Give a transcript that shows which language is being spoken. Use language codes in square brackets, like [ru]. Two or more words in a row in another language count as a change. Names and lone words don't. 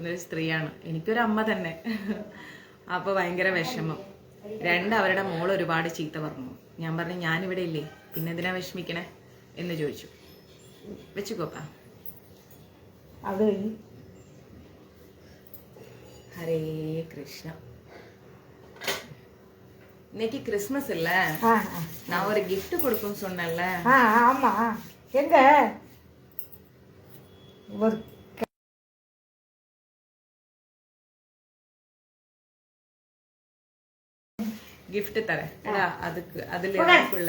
[ml] ഒരു സ്ത്രീയാണ് എനിക്കൊരു അമ്മ തന്നെ അപ്പൊ ഭയങ്കര വിഷമം അവരുടെ മോൾ ഒരുപാട് ചീത്ത പറഞ്ഞു ഞാൻ പറഞ്ഞു ഞാനിവിടെ ഇല്ലേ പിന്നെ എന്തിനാ വിഷമിക്കണേ എന്ന് ചോദിച്ചു വെച്ചുകോപ്പാ ഹരേ കൃഷ്ണ [ta] இன்னைக்கு கிறிஸ்மஸ் இல்ல நான் ஒரு gift கொடுக்கும் சொன்னேன்ல ஆமா எங்க ஒரு gift தரேன் அதுக்கு அதுல இருக்குள்ள